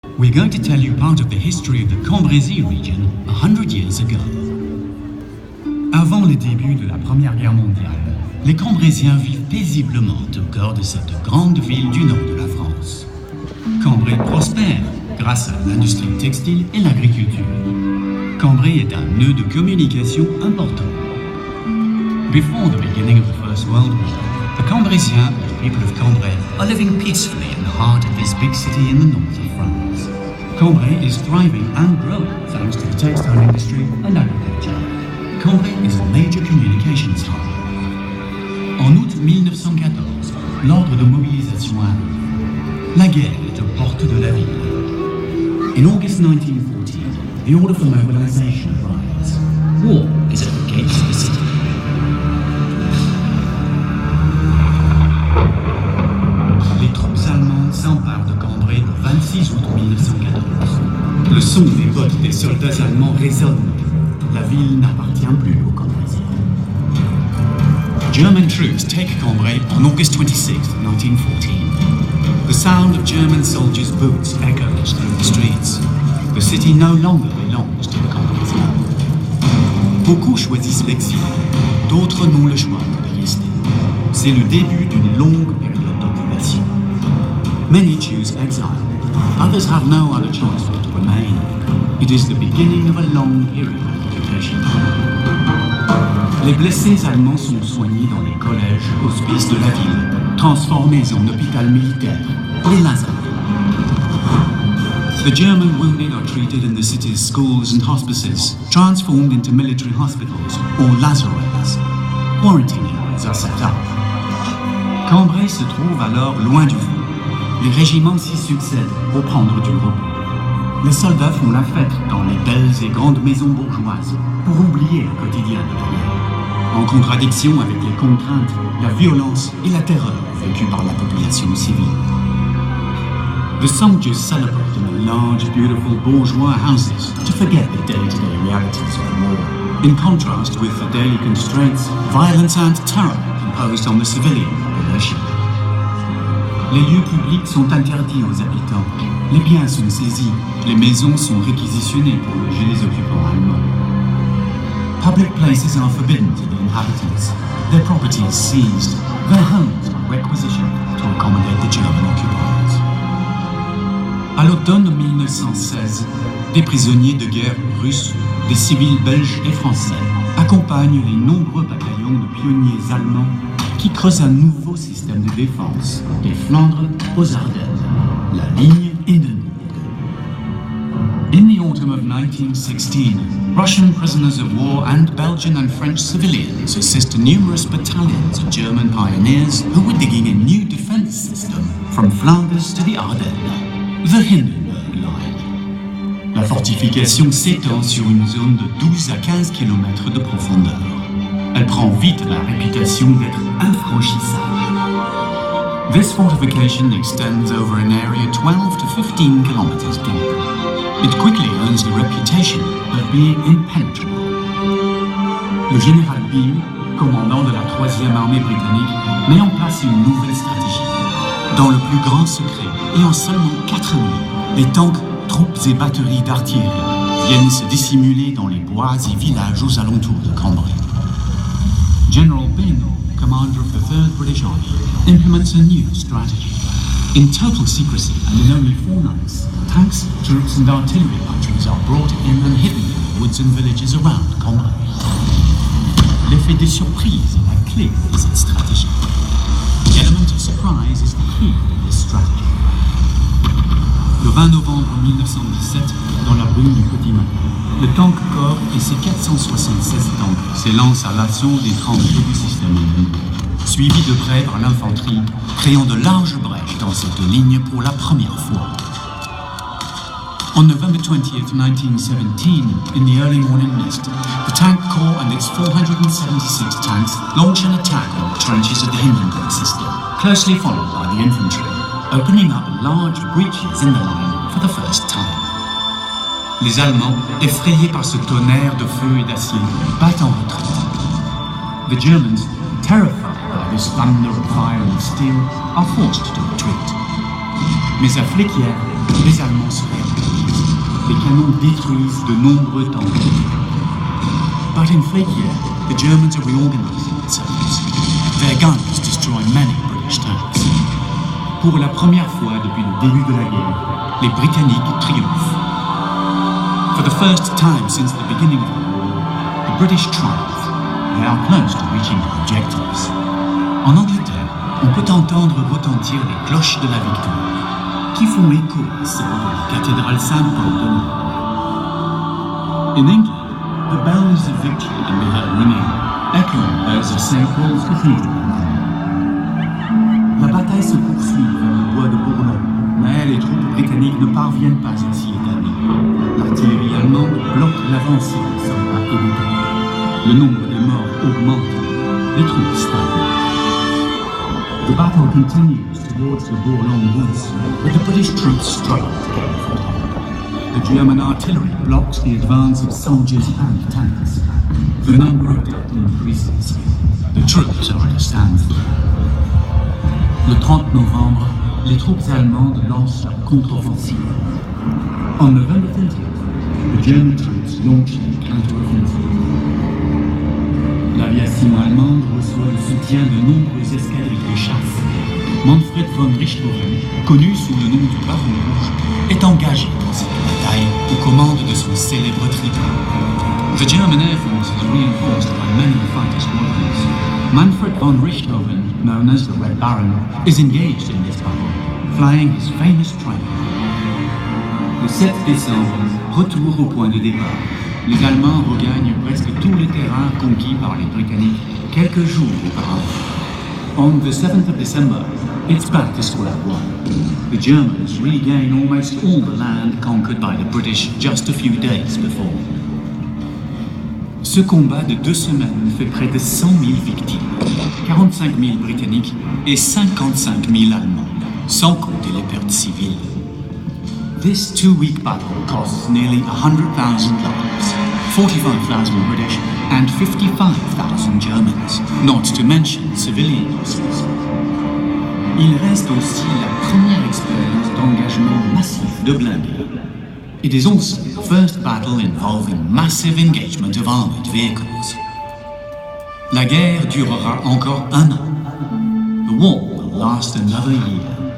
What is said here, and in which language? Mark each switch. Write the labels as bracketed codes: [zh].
[en] We're going to tell you part of the history of the Cambrésis region 100 years ago. [fr] Avant les débuts de la Première Guerre mondiale, les Cambrésiens vivent paisiblement au cœur de cette grande ville du nord de la France. Cambrai prospère grâce à l'industrie textile et l'agriculture. Cambrai est un nœud de communication important. [en] Before the beginning of the First World War, the Cambrésiens, or the people of Cambrai, are living peacefully in the heart of this big city in the north of France. Cambrai is thriving and growing thanks to the textile industry and agriculture. Cambrai is a major communications hub. [fr] En août 1914, l'ordre de mobilisation arrive. La guerre est aux portes de la ville. [en] In August 1914, the order for mobilization arrives. War is at the gates of the city. [fr] Les troupes allemandes s'emparent de Cambrai le 26 août 1914. Le son des bottes des soldats allemands résonne. La ville n'appartient plus aux Cambrésiens. [en] German troops take Cambrai on August 26, 1914. The sound of German soldiers' boots echoes through the streets. The city no longer belongs to the Cambrésiens. [fr] Beaucoup choisissent l'exil, d'autres n'ont le choix que de rester. C'est le début d'une longue période d'occupation. [en] Many choose exile. Others have no other choice but to remain. It is the beginning of a long period of occupation. [fr] Les blessés allemands sont soignés dans les collèges, hospices de la ville, transformés en hôpital militaire, les Lazare. [en] The German wounded are treated in the city's schools and hospices, transformed into military hospitals, or lazarettes. Quarantine areas are set up. [fr] Cambrai se trouve alors loin du front. Les régiments s'y succèdent pour prendre du repos. Les soldats font la fête dans les belles et grandes maisons bourgeoises pour oublier le quotidien de la guerre. En contradiction avec les contraintes, la violence et la terreur vécues par la population civile. [en] The soldiers celebrate in large, beautiful bourgeois houses to forget the day-to-day realities of the war. In contrast with the daily constraints, violence and terror imposed on the civilian population. [fr] Les lieux publics sont interdits aux habitants. Les biens sont saisis. Les maisons sont réquisitionnées pour loger les occupants allemands. [en] Public places are forbidden to the inhabitants. Their property is seized. Their homes are requisitioned to accommodate the German occupiers. [fr] À l'automne 1916, des prisonniers de guerre russes, des civils belges et français accompagnent les nombreux bataillons de pionniers allemands qui creusent un nouveau système de défense des Flandres aux Ardennes, la ligne ennemie. [en] In the autumn of 1916, Russian prisoners of war and Belgian and French civilians assist numerous battalions of German pioneers who were digging a new defense system from Flanders to the Ardennes, the Hindenburg Line. [fr] La fortification s'étend sur une zone de 12 à 15 km de profondeur. Elle prend vite la réputation d'être infranchissable. [en] This fortification extends over an area 12 to 15 kilometers deep. It quickly earns the reputation of being impenetrable. [fr] Le général Byng, commandant de la 3e armée britannique, met en place une nouvelle stratégie. Dans le plus grand secret et en seulement 4 nuits, les tanks, troupes et batteries d'artillerie viennent se dissimuler dans les bois et villages aux alentours de Cambrai. [en] General Byng, commander of the 3rd British Army, implements a new strategy. In total secrecy and in only 4 nights, tanks, troops and artillery batteries are brought in and hidden in the woods and villages around Cambrai. [fr] L'effet de surprise est la clé de cette stratégie. [en] The element of surprise is the key to this strategy. [fr] Le 20 novembre 1917, dans la brume du Petit Matin, le tank Corps et ses 476 tanks s'élancent à l'assaut des tranchées du système ennemi, suivis de près par l'infanterie, créant de larges brèches dans cette ligne pour la première fois. [en] On November 20th, 1917, in the early morning mist, the Tank Corps and its 476 tanks launch an attack on the trenches of the Hindenburg system, closely followed by the infantry, opening up large breaches in the line for the first time. [fr] Les Allemands, effrayés par ce tonnerre de feu et d'acier, battent en retraite. [en] The Germans, terrified by this thunder of fire and steel, are forced to retreat. [fr] Mais à Flequières, les Allemands se réveillent. canons détruisent de nombreux temples. [en] But in Flekier, the Germans are reorganizing themselves. Their guns destroy many British tanks. [fr] Pour la première fois depuis le début de la guerre, les Britanniques triomphent. [en] For the first time since the beginning of the war, the British triumph. They are close to reaching their objectives. [fr] En Angleterre, on peut entendre retentir les cloches de la victoire, qui font écho à celles de la cathédrale Saint-Paul de Londres. [en] In England, the bells of victory can be heard ringing, echoing those of St. Paul's Cathedral. [fr] La bataille se poursuit vers le bois de Bourlon, mais les troupes britanniques ne parviennent pas à s'y établir. L'artillerie allemande bloque l'avancée des soldats et des troupes. Le nombre de morts augmente, les troupes stagnent. [en] The battle continues towards the Bourlon woods, but the British troops struggle to gain a foothold. The German artillery blocks the advance of soldiers and tanks. The number of dead increases. The troops are at a standstill. [fr] Le 30 novembre, les troupes allemandes lancent leur contre-offensive. [en] On November 30th, the German troops launch their counter-offensive. [fr] L'aviation allemande reçoit le soutien de nombreuses escadrilles de chasse. Manfred von Richthofen, connu sous le nom du Baron Rouge, est engagé dans cette bataille aux commandes de son célèbre tribun. [en] The German Air Force is reinforced by many fighter squadrons. Manfred von Richthofen, known as the Red Baron, is engaged in this battle, flying his famous triumph. [fr] Le 7 décembre, retour au point de départ. Les Allemands regagnent presque tout le terrain conquis par les Britanniques quelques jours auparavant. [en] On the 7th of December, it's back to square one. The Germans regain almost all the land conquered by the British just a few days before. [fr] Ce combat de 2 semaines fait près de 100 000 victimes, 45 000 Britanniques et 55 000 Allemands, sans compter les pertes civiles. [en] This 2-week battle costs nearly 100,000 lives, 45,000 British and 55,000 Germans, not to mention civilian losses. [fr] Il reste aussi la première expérience d'engagement massif de blindés. [en] It is also the first battle involving massive engagement of armored vehicles. [fr] La guerre durera encore 1 an. [en] The war will last another year.